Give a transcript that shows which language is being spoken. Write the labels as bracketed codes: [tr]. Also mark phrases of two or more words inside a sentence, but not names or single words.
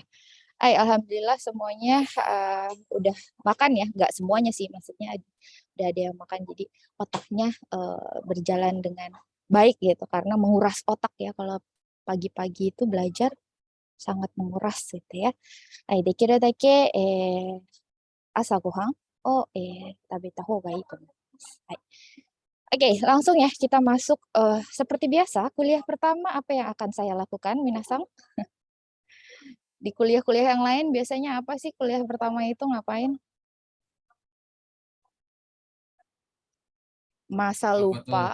[id] Alhamdulillah semuanya udah makan ya. Nggak semuanya sih, maksudnya udah ada yang makan. Jadi otaknya berjalan dengan baik gitu. Karena menguras otak ya. Kalau pagi-pagi itu belajar sangat menguras gitu ya. [ja] できるだけ 朝 ご飯 を 食べた 方 が いい と 思います. [id] Oke, langsung ya kita masuk. Seperti biasa, kuliah pertama apa yang akan saya lakukan, Minasang? Di kuliah-kuliah yang lain biasanya apa sih kuliah pertama itu ngapain? Masa lupa.